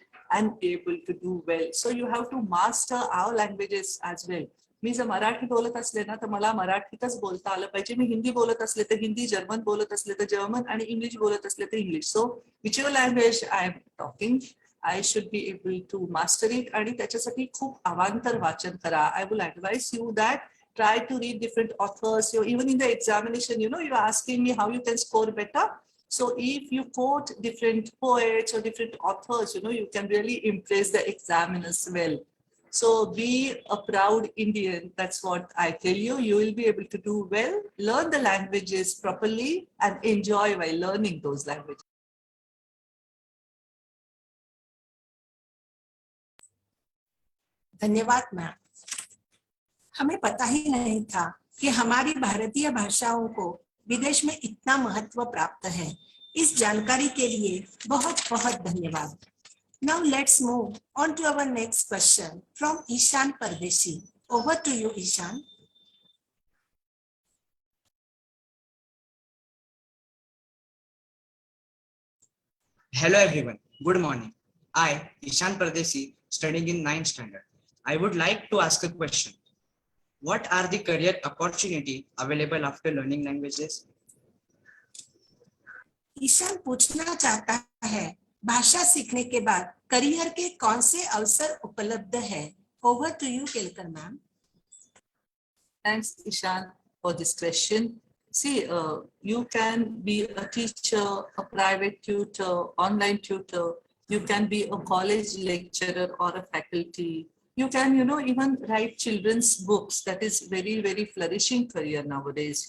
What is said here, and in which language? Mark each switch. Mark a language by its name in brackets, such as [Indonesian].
[English] And able to do well. So you have to master our languages as well. [Marathi] मी जर मराठी बोलत असले ना तर मला मराठीतच बोलता आलं पाहिजे. मी हिंदी बोलत असले तर हिंदी, जर्मन बोलत असले तर जर्मन आणि इंग्लिश बोलत असले तर English. [English] So whichever language I am talking, I should be able to master it. [Marathi] आणि त्याच्यासाठी खूप अवांतर वाचन करा. [English] I will advise you that try to read different authors. Even in the examination, you're asking me how you can score better. So if you quote different poets or different authors, you can really impress the examiners well. So be a proud Indian. That's what I tell you. You will be able to do well, learn the languages properly, and enjoy while learning those languages. [Hindi] धन्यवाद ma'am. हमें पता ही नहीं था कि हमारी भारतीय भाषाओं को विदेश में इतना महत्व प्राप्त है. इस जानकारी के लिए बहुत बहुत धन्यवाद. [English] Now let's move on to our next question from Ishan Pardeshi. Over to you, Ishan. Hello everyone, good morning. I, Ishan Pardeshi, studying in 9th standard. I would like to ask a question. What are the career opportunities available after learning languages? [Hindi] Ishan पूछना चाहता है, भाषा सीखने के बाद career के कौन से अवसर उपलब्ध है? [English] Over to you, Kelkar ma'am. Thanks, Ishan, for this question. See, you can be a teacher, a private tutor, online tutor. You can be a college lecturer or a faculty. You can, even write children's books. That is very, very flourishing career nowadays.